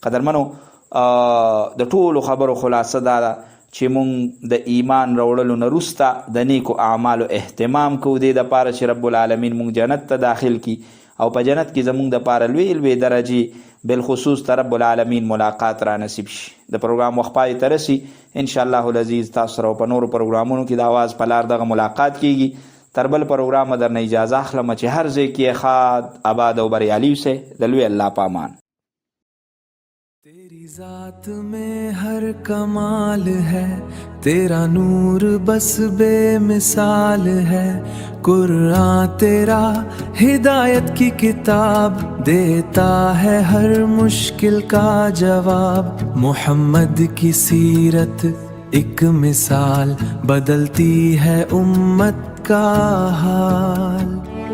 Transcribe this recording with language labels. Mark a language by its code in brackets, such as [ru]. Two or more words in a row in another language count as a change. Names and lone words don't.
[ps] قدرمنو د ټولو خبرو خلاصه دا ده چې مونږ د ایمان راوړلو نه وروسته د نیکو اعمالو اهتمام کوو، دې دپاره چې [ar] رب العالمین [ps] مونږ جنت ته داخل کی او په جنت کې زمونږ دپاره لوی لوی درجې بالخصوص ته [ar] رب العالمین [ps] ملاقات را نصیب شي. د پروګرام وخت پای ته رسي [ar] انشاءالله العزیز، [ps] تاسو سره په نورو پروګرامونو کې د آواز په لار دغه ملاقات کیږي. تر بل پروګرام درنه اجازه اخلم چې هر ځای کې ښاد آباد او بریالي اوسئ. د لوی الله په امان. [ur] تیری ذات میں ہر کمال ہے، تیرا نور بس بےمثال ہے. قرآن تیرا ہدایت کی کتاب، دیتا ہے ہر مشکل کا جواب. محمد کی سیرت ایک مثال، بدلتی ہے امت کا حال.